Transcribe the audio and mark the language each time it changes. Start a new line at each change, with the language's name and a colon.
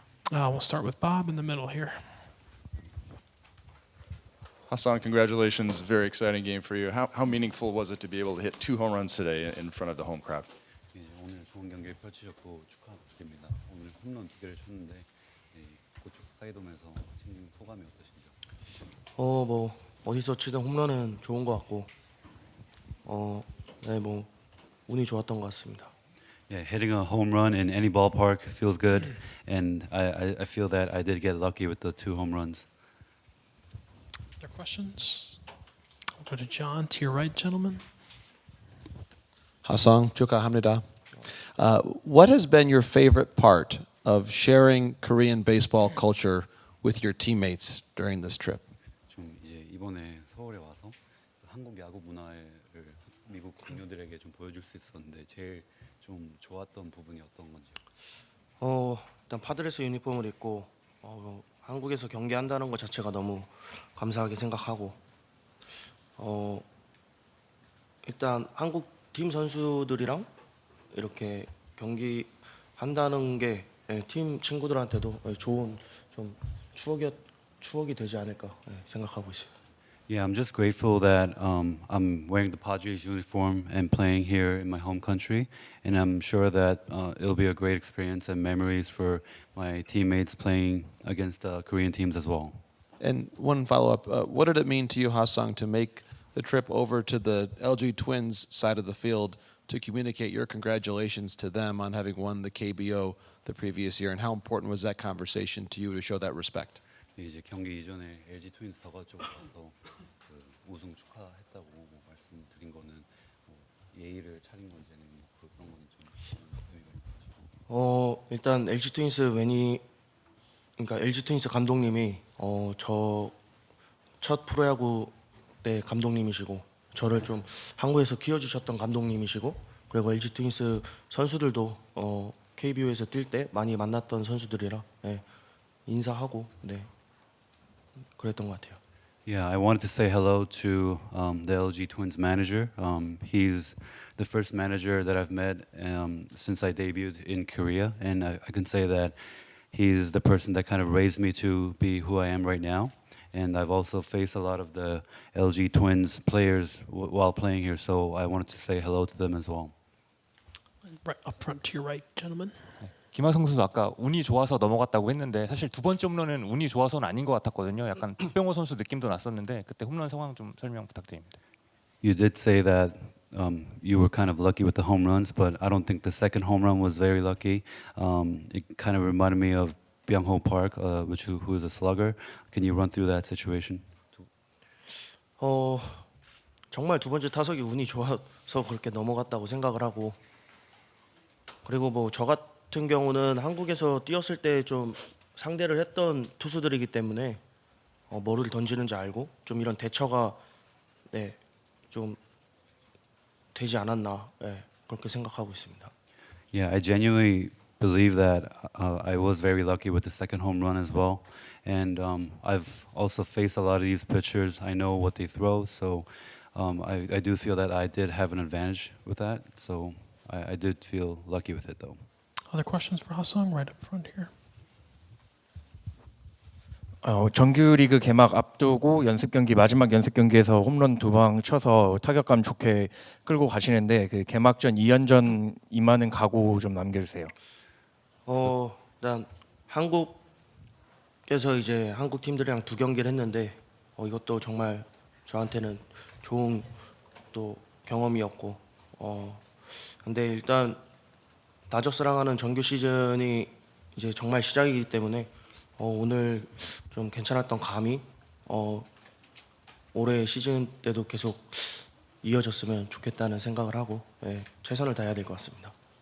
English: We'll start with Bob in the middle here. Ha-Seong, congratulations. Very exciting game for you. How meaningful was it to be able to hit 2 home runs today in front of the home crowd?
Korean: 오늘 좋은 경기 펼치셨고 축하드립니다. 오늘 홈런 2개를 쳤는데 그쪽 사이돔에서 친 소감이 어떠신지요? 뭐 어디서 치든 홈런은 좋은 것 같고, 네, 뭐 운이 좋았던 것 같습니다.
English: Yeah, hitting a home run in any ballpark feels good, and I feel that I did get lucky with the 2 home runs. Other questions? I'll go to John, to your right, gentlemen. Ha-Seong,
Korean: 축하합니다.
English: What has been your favorite part of sharing Korean baseball culture with your teammates during this trip?
Korean: 좀 이제 이번에 서울에 와서 한국 야구 문화를 미국 동료들에게 좀 보여줄 수 있었는데 제일 좀 좋았던 부분이 어떤 건지요? 일단 파드레스 유니폼을 입고 한국에서 경기한다는 것 자체가 너무 감사하게 생각하고, 일단 한국 팀 선수들이랑 이렇게 경기한다는 게 팀 친구들한테도 좋은 좀 추억이 되지 않을까 생각하고 있어요.
English: Yeah, I'm just grateful that I'm wearing the Padres uniform and playing here in my home country, and I'm sure that it'll be a great experience and memories for my teammates playing against Korean teams as well. And one follow-up, what did it mean to you, Ha-Seong, to make the trip over to the LG Twins side of the field to communicate your congratulations to them on having won the KBO the previous year, and how important was that conversation to you to show that respect?
Korean: 이제 경기 이전에 LG 트윈스 더가 쪽 가서 그 우승 축하했다고 말씀드린 거는 예의를 차린 건지 아니면 그런 거는 좀 의미가 있으시고. 일단 LG 트윈스 그러니까 LG 트윈스 감독님이 저 첫 프로야구 때 감독님이시고, 저를 좀 한국에서 키워주셨던 감독님이시고, 그리고 LG 트윈스 선수들도 KBO에서 뛸 때 많이 만났던 선수들이라 인사하고 그랬던 것 같아요.
English: Yeah, I wanted to say hello to the LG Twins manager. He's the first manager that I've met since I debuted in Korea, and I can say that he's the person that kind of raised me to be who I am right now. And I've also faced a lot of the LG Twins players while playing here, so I wanted to say hello to them as well. Right up front to your right, gentlemen.
Korean: 김하성 선수 아까 운이 좋아서 넘어갔다고 했는데 사실 두 번째 홈런은 운이 좋아서는 아닌 것 같았거든요. 약간 박병호 선수 느낌도 났었는데 그때 홈런 상황 좀 설명 부탁드립니다.
English: You did say that you were kind of lucky with the home runs, but I don't think the second home run was very lucky. It kind of reminded me of Byung-ho Park, who is a slugger. Can you run through that situation?
Korean: 정말 두 번째 타석이 운이 좋아서 그렇게 넘어갔다고 생각을 하고, 그리고 뭐 저 같은 경우는 한국에서 뛰었을 때 좀 상대를 했던 투수들이기 때문에 뭐를 던지는지 알고 좀 이런 대처가 좀 되지 않았나 그렇게 생각하고 있습니다.
English: Yeah, I genuinely believe that I was very lucky with the second home run as well. And I've also faced a lot of these pitchers. I know what they throw, so I do feel that I did have an advantage with that. So I did feel lucky with it, though. Other questions for Ha-Seong? Right up front here.
Korean: 정규리그 개막 앞두고 마지막 연습 경기에서 홈런 2방 쳐서 타격감 좋게 끌고 가시는데 그 개막전 2연전 임하는 각오 좀 남겨주세요. 일단 한국에서 이제 한국 팀들이랑 2경기를 했는데 이것도 정말 저한테는 좋은 또 경험이었고, 근데 일단 다저스랑 하는 정규 시즌이 이제 정말 시작이기 때문에 오늘 좀 괜찮았던 감이 올해 시즌 때도 계속 이어졌으면 좋겠다는 생각을 하고 최선을 다해야 될 것 같습니다.